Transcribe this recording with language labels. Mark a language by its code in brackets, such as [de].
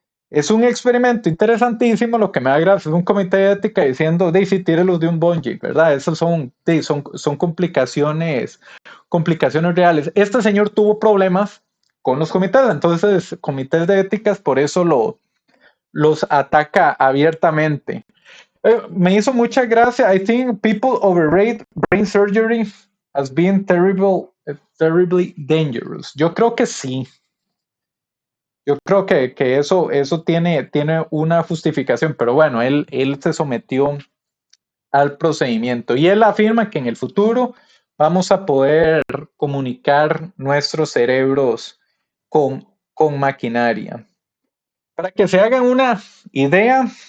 [es] Es un experimento interesantísimo, lo que me da gracia es un comité de ética diciendo, sí, tírelos de un bungee, ¿verdad? Esas son complicaciones reales. Este señor tuvo problemas con los comités, entonces comités de éticas por eso los ataca abiertamente. Me hizo mucha gracia. [en] I think people overrate brain surgery as being terribly dangerous. [es] Yo creo que sí. Yo creo que eso tiene una justificación, pero bueno, él se sometió al procedimiento y él afirma que en el futuro vamos a poder comunicar nuestros cerebros con maquinaria. Para que se hagan una idea,